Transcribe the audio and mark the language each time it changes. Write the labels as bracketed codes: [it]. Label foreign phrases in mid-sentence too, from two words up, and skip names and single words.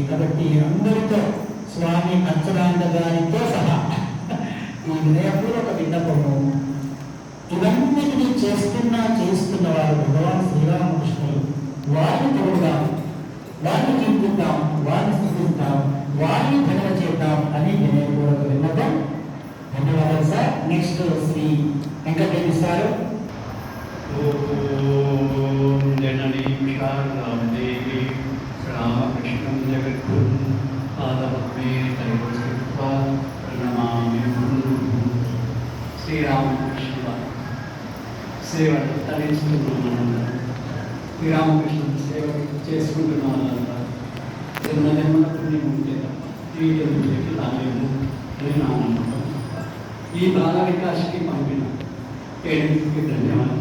[te] కాబట్టి అందరితో స్వామి కంచరాండ గారితో సహా ఈ వినయపూర్వక విన్నపము, ఇవన్నిటినీ చేస్తున్న వారు భగవాన్ శ్రీరామకృష్ణులు. వారిని తోడుదాం, వారిని కీర్తిద్దాం, వారిని స్థుతిద్దాం, వారిని భజన చేద్దాం అని వినయపూర్వక విన్నపం. ధన్యవాదాలు సార్. నెక్స్ట్ శ్రీ వెంకటరెడ్డి సారు. [sa] जननी रामकृष्णं जगद्गुरुं पादपद्मे तयोस्थित्वा प्रणमामि [te] శ్రీరామకృష్ణ సేవలు తరించుకుంటున్నాను. శ్రీరామకృష్ణ సేవ చేసుకుంటున్నాను. జన్మజన్మల పుణ్యం ఉంటే తప్ప జీవితం రాలేము అని నా నమ్మకం. ఈ బాల వికాస్కి పంపిన పేరెంట్స్కి ధన్యవాదాలు.